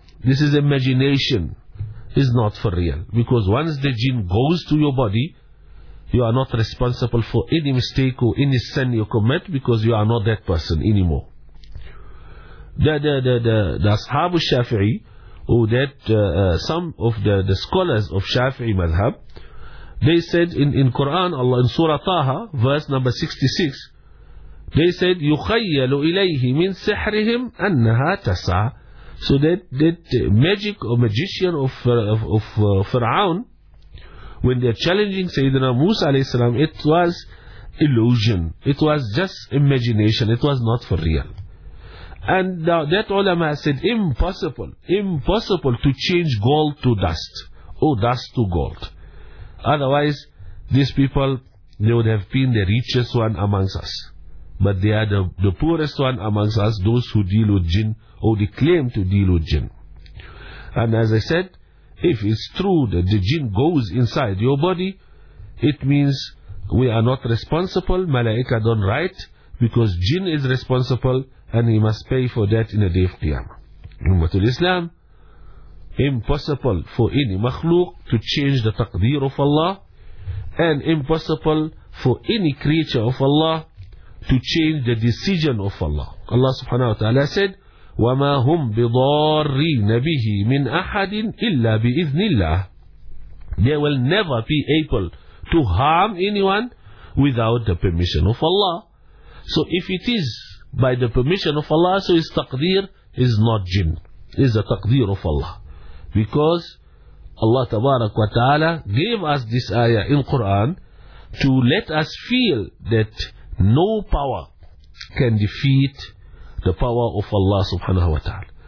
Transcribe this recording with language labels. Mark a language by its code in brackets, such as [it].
[en] This is imagination. It's not for real. Because once the jinn goes to your body, you are not responsible for any mistake or any sin you commit, because you are not that person anymore. The Ashab al-Shafi'i, or that some of the scholars of Shafi'i madhab, they said in Quran, Allah in Surah Taha, verse number 66, They said [ar] يخيل إليه من سحرهم أنها تسعى. [en] So that magic or magician of Pharaoh, when they're challenging Sayyidina Musa alayhi salam, it was illusion. It was just imagination. It was not for real. And that ulama said, impossible, impossible to change gold to dust, or dust to gold. Otherwise, these people, they would have been the richest one amongst us. But they are the poorest one amongst us, those who deal with jinn, or they claim to deal with jinn. And as I said, if it's true that the jinn goes inside your body, it means we are not responsible, malaika don't write, because jinn is responsible, and he must pay for that in the day of Qiyamah. Ummatul Islam, impossible for any makhluk to change the taqdeer of Allah, and impossible for any creature of Allah to change the decision of Allah. [ar] Allah subhanahu wa ta'ala [en] said, [ar] وَمَا هُمْ بِضَارِّينَ بِهِ مِنْ أَحَدٍ إِلَّا بِإِذْنِ اللَّهِ. [en] They will never be able to harm anyone without the permission of Allah. So if it is by the permission of Allah, so his taqdeer is not jinn. It's the taqdeer of Allah. Because Allah tabarak wa ta'ala gave us this ayah in Quran to let us feel that no power can defeat the power of Allah subhanahu wa ta'ala.